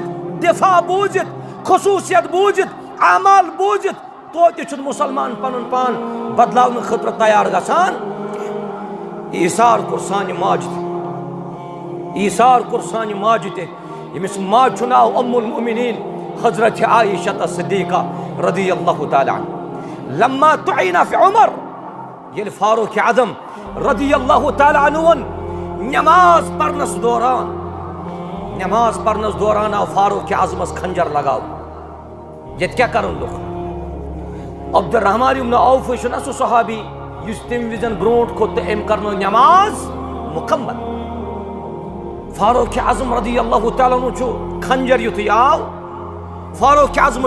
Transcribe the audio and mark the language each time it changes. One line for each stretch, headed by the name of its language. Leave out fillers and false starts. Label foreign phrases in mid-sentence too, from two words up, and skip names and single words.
Kashmiri: دفاع بوٗزِتھ خصوٗصیت بوٗزِتھ اعمال بوٗزِتھ توتہِ چھُنہٕ مُسلمان پنُن پان بدلاونہٕ خٲطرٕ تیار گژھان ایثار کوٚر سانہِ ماجہِ تہِ ایثار کوٚر سانہِ ماجہِ تہِ ییٚمِس ماجہِ چھُ ناو ام المؤمنین حضرت عائشہ صدیقہ
Arabic: رضی اللہ تعالیٰ عنہ لما تعین فی عمر
Kashmiri: ییٚلہِ فاروق اعظم
Arabic: رضی اللہ تعالیٰ
Kashmiri: عنہُن نماز پرنس دوران آو فاروق اعظمس کھنجر لگاو ییٚتہِ کیٛاہ کرن لُکھ عبدالرحمان ابن عوف چھُنہ سُہ صحابی یُس تمہِ وِزن برونٛٹھ کھوٚت تہٕ أمۍ کرنٲو نماز مُکمل فاروق اعظم
Arabic: رضی اللہ تعالیٰ عنہ
Kashmiri: چھُ کھنجر یُتھُے آو فاروق اعظمس